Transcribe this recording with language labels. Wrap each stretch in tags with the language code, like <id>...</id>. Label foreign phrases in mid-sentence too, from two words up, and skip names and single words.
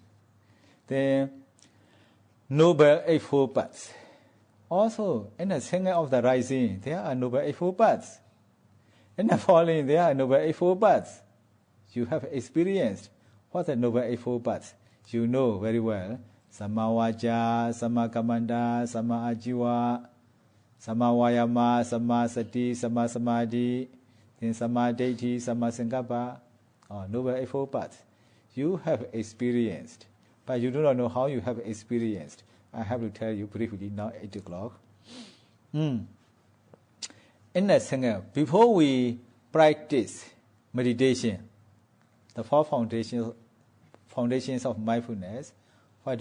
<en>The Noble Eightfold Paths. Also, in the singing of the rising, there are Noble Eightfold Paths. In the falling, there are Noble Eightfold Paths. You have experienced what the Noble Eightfold Paths. You know very well.</en> <pi>Samma Vaca, Samma Kammanta, Samma Ajiva, Sama Vayama, Sama Sati, Sama Samadhi, then Sama Deity, Sama Sankappa,</pi> <en>Noble Eightfold Path. You have experienced, but you do not know how you have experienced. I have to tell you briefly now, 8 o'clock. In that second, before we practice meditation, the four foundations of mindfulness, what do?</en>